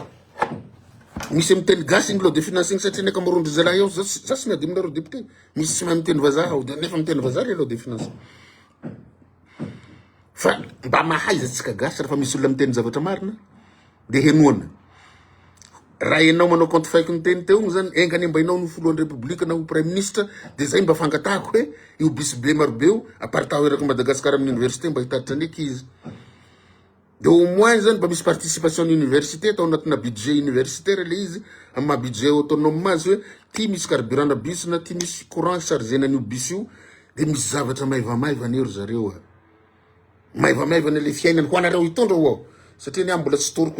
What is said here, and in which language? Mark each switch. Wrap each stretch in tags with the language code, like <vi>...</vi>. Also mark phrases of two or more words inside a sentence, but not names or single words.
<mg>misy miteny gasy ny</mg> <fr>loi de finance</fr> <mg>igny satria neka marondry zalahy ao za tsy miady aminareo député misy tsy mahay miteny vazaha ao de nefa miteny vazaha le</mg> <fr>loi de finance</fr> <mg>fa mba mahaizatsika gasy raha fa misy olona miteny zavatra marina de henoana raha enao manao compte faiko ny teny teo zany engany mba inao no foloan'ny république na ho</mg> <fr>premier ministre</fr> <mg>de zay mba fangatahako hoe io biso be marobe io apartaho eraky Madagascar amin'ny université mba hitatitra ny ekizy de</mg> <fr>au moins</fr> <mg>zany mba misy participation ny université atao anatina</mg> <fr>budget universitaire</fr> <mg>le izy amin'ny maha</mg> <fr>budget autonome</fr> <mg>azy hoe ty misy carburant na biso na ty misy courant chargena an'io biso io de misy zavatra maivamaivana ero zareo maivamaivana le fiainany ho anareo hitondra ao satria ny mbola tsy toroko</mg>